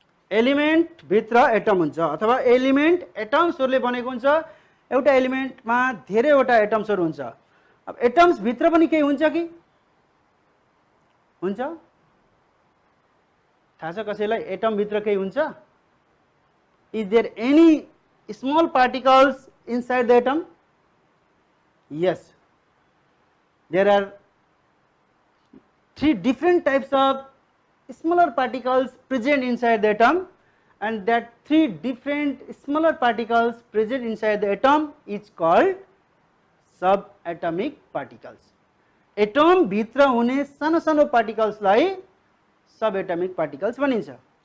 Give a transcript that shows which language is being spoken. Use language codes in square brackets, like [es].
[ne] एलिमेन्टभित्र atom हुन्छ अथवा element एटम्सहरूले बनेको हुन्छ। एउटा एलिमेन्टमा धेरैवटा एटम्सहरू हुन्छ। अब एटम्सभित्र पनि केही हुन्छ कि हुन्छ? थाहा छ कसैलाई एटमभित्र केही हुन्छ? [en] Is there any small particles inside the atom? Yes, there are 3 different types of smaller particles present inside the atom, and that 3 different smaller particles present inside the atom is called subatomic particles. [ne] Atom भित्र हुने सानो सानो particles लाई subatomic particles भनिन्छ।